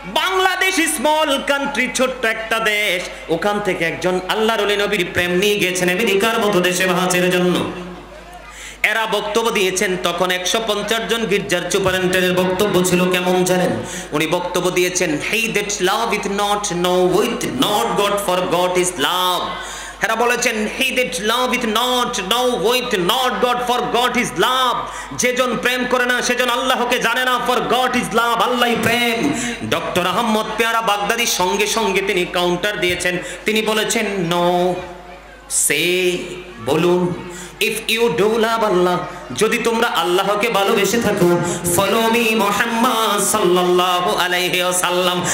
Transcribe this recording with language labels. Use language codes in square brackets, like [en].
[bn] Bangladesh [en] small country, [bn] ছোট্ট একটা দেশ, ওখান থেকে একজন আল্লাহর ওলি নবীর প্রেম নিয়ে গেছেন আমেরিকার মতো দেশে বাহাসের জন্য। এরা বক্তব্য দিয়েছেন, তখন 150 জন গির্জার সুপারিনটেন্ডেন্টের বক্তব্য ছিল কেমন জানেন? উনি বক্তব্য দিয়েছেন, [en] He that love is not knoweth not God, for God is love. [bn] এরা বলেছেন [en] He that লাভeth not knoweth not God, for God is love। [bn] যেজন প্রেম করে না সেজন আল্লাহকে জানে না, [en] for God is love, [bn] আল্লাহই প্রেম। ডক্টর আহমদ পেয়ারা বাগদাদি সঙ্গে সঙ্গে তিনি কাউন্টার দিয়েছেন, তিনি বলেছেন নো, সে বলুন, [en] if you do love Allah, [bn] যদি তোমরা আল্লাহকে ভালোবেসে থাকো, [en] follow me [bn] মুহাম্মদ সাল্লাল্লাহু আলাইহি ওয়াসাল্লাম।